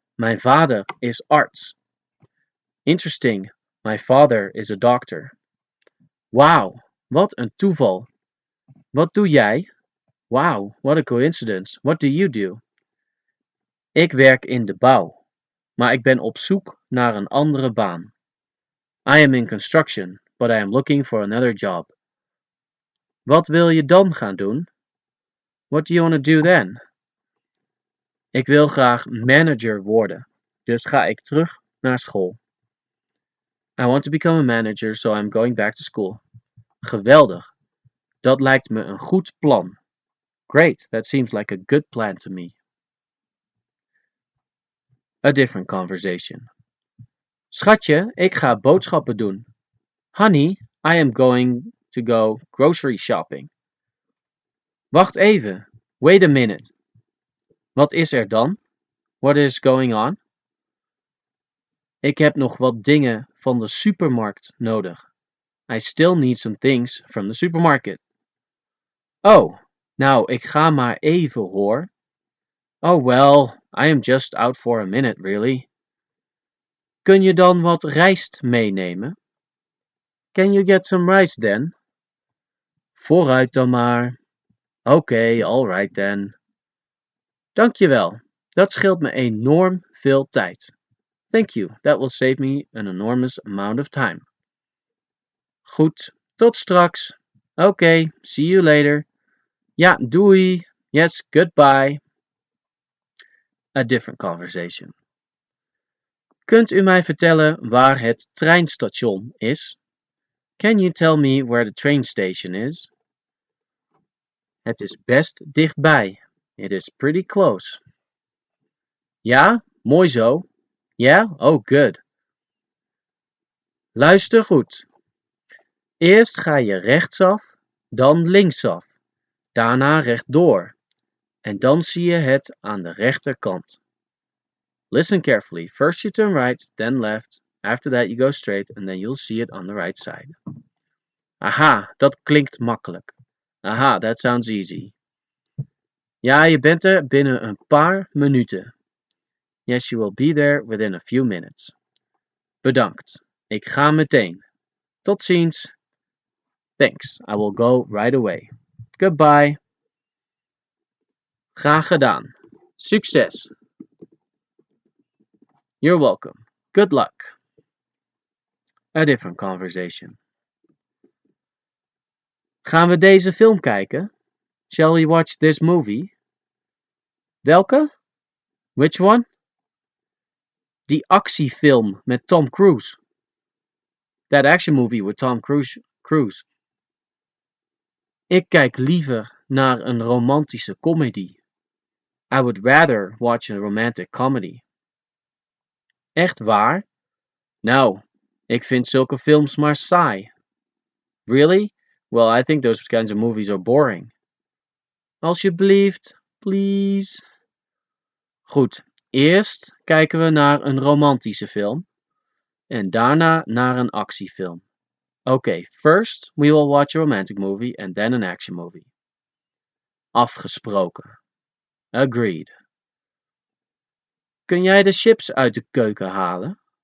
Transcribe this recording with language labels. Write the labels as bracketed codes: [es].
[nl] Mijn vader is arts. [en] Interesting. My father is a doctor. [nl] Wauw, wat een toeval. Wat doe jij? [en] Wow, what a coincidence. What do you do? [nl] Ik werk in de bouw, maar ik ben op zoek naar een andere baan. [en] I am in construction, but I am looking for another job. [nl] Wat wil je dan gaan doen? [en] What do you want to do then? [nl] Ik wil graag manager worden, dus ga ik terug naar school. [en] I want to become a manager, so I'm going back to school. [nl] Geweldig. Dat lijkt me een goed plan. [en] Great, that seems like a good plan to me. A different conversation. [nl] Schatje, ik ga boodschappen doen. [en] Honey, I am going to go grocery shopping. [nl] Wacht even. [en] Wait a minute. [nl] Wat is er dan? [en] What is going on? [nl] Ik heb nog wat dingen van de supermarkt nodig. [en] I still need some things from the supermarket. [nl] Oh, nou, ik ga maar even hoor. [en] Oh well, I am just out for a minute, really. [nl] Kun je dan wat rijst meenemen? [en] Can you get some rice then? [nl] Vooruit dan maar. Oké, [en] all right then. [nl] Dankjewel, dat scheelt me enorm veel tijd. [en] Thank you, that will save me an enormous amount of time. [nl] Goed, tot straks. Oké, [en] see you later. [nl] Ja, doei. [en] Yes, goodbye. A different conversation. [nl] Kunt u mij vertellen waar het treinstation is? [en] Can you tell me where the train station is? [nl] Het is best dichtbij. [en] It is pretty close. [nl] Ja, mooi zo. [en] Yeah? Oh, good. [nl] Luister goed. Eerst ga je rechtsaf, dan linksaf, daarna rechtdoor. En dan zie je het aan de rechterkant. [en] Listen carefully. First you turn right, then left. After that you go straight and then you'll see it on the right side. [nl] Aha, dat klinkt makkelijk. [en] Aha, that sounds easy. [nl] Ja, je bent er binnen een paar minuten. [en] Yes, you will be there within a few minutes. [nl] Bedankt. Ik ga meteen. Tot ziens. [en] Thanks. I will go right away. Goodbye. [nl] Graag gedaan. Succes. [en] You're welcome. Good luck. A different conversation. [nl] Gaan we deze film kijken? [en] Shall we watch this movie? [nl] Welke? [en] Which one? [nl] Die actiefilm met Tom Cruise. [en] That action movie with Tom Cruise. [nl] Ik kijk liever naar een romantische comedy. [en] I would rather watch a romantic comedy. [nl] Echt waar? Nou, ik vind zulke films maar saai. [en] Really? Well, I think those kinds of movies are boring. [nl] Alsjeblieft, [en] please. [nl] Goed, eerst kijken we naar een romantische film en daarna naar een actiefilm. [en] Okay, first we will watch a romantic movie and then an action movie. [nl] Afgesproken. [en] Agreed. [nl] Kun jij de chips uit de keuken halen?